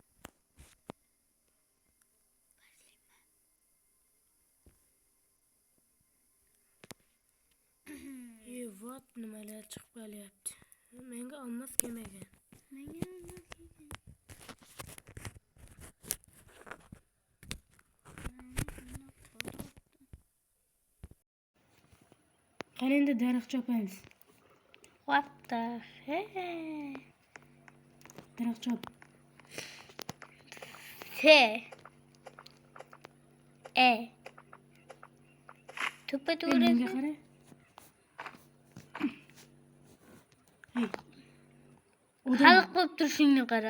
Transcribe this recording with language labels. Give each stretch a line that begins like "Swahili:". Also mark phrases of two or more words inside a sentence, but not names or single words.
Uzbek: Vot nimalar chiqib qolyapti. Menga olmas kelmagan. Menga olmas kelgan. Qani endi daraxt chopamiz.
English: What the heck?
Uzbek: Daraxt chop. Tupa Menga qara. Hey. Xalq bo'lib turishingni qara.